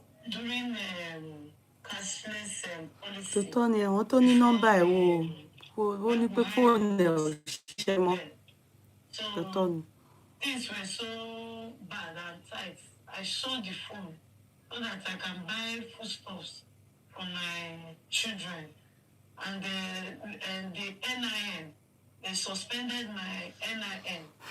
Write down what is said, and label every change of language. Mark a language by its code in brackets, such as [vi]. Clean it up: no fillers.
[en] During cashless policy. [yo] Tòótọ́ ni àwọn tó ní nọ́mbà ẹ̀ wo ní pé fóònù ẹ̀ ò ṣiṣẹ́ mọ́. Tòótọ́ ni. [en] Things were so bad and tight. I sold the phone so that I can buy foodstuffs for my children. And the NIN, they suspended my NIN.